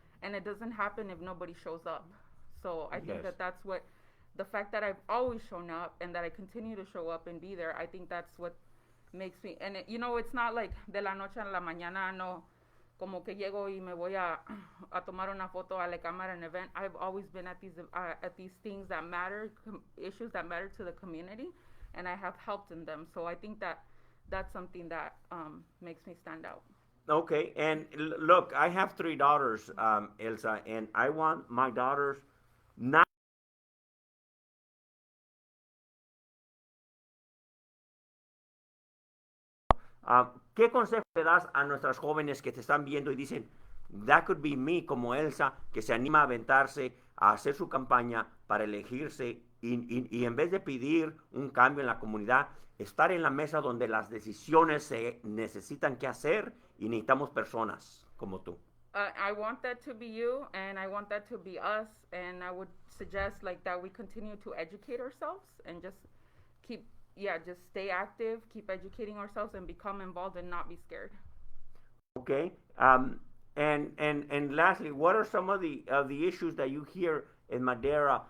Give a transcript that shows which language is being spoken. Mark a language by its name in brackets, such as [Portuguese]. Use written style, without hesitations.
[English] And it doesn't happen if nobody shows up. So I think that that's what, the fact that I've always shown up and that I continue to show up and be there, I think that's what makes me, and it, you know, it's not like [Spanish] de la noche a la mañana, no, como que llego y me voy a tomar una foto a la cámara, [English] an event. I've always been at these things that matter, issues that matter to the community, and I have helped in them. So I think that that's something that makes me stand out. Okay, and look, I have 3 daughters, Elsa, and I want my daughters not [Spanish] ¿qué consejo le das a nuestras jóvenes que te están viendo y dicen, [English] that could be me, [Spanish] como Elsa, que se anima a aventarse a hacer su campaña para elegirse y en vez de pedir un cambio en la comunidad, estar en la mesa donde las decisiones se necesitan que hacer y necesitamos personas como tú? [English] I want that to be you, and I want that to be us, and I would suggest like that we continue to educate ourselves and just keep, just stay active, keep educating ourselves, and become involved and not be scared. Okay. And lastly, what are some of the issues that you hear in Madera?